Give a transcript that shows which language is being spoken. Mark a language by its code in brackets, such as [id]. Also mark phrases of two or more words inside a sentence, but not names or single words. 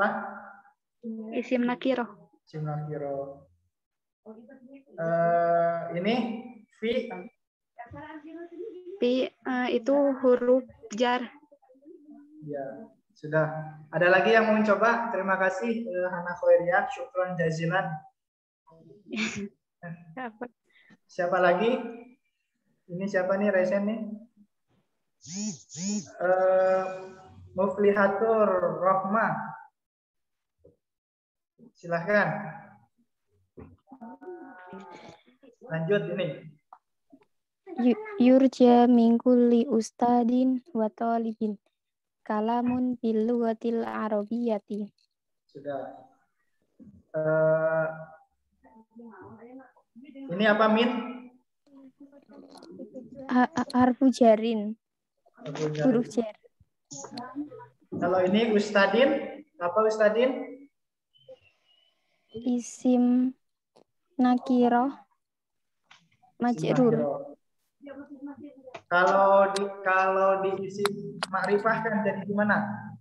[id] Isim nakiroh. Isim nakiro. Ini fi. Pi itu huruf jar. Ya, sudah. Ada lagi yang mau mencoba? Terima kasih Hana Khoiriyah, [ar] شكرا جزيلا. [id] Siapa lagi? Ini siapa nih Resen nih? Muflihatur Rohmah. Silahkan. Lanjut ini. [ar] يرجى من كل أستاذ وطالب كلام باللغة العربية. [id] Sudah. Ini apa Min? [ar] حرف جر. [id] Huruf jar. Kalau ini ustadin, apa ustadin? Isim nakiroh majrur. Kalau di isim makrifah kan jadi gimana?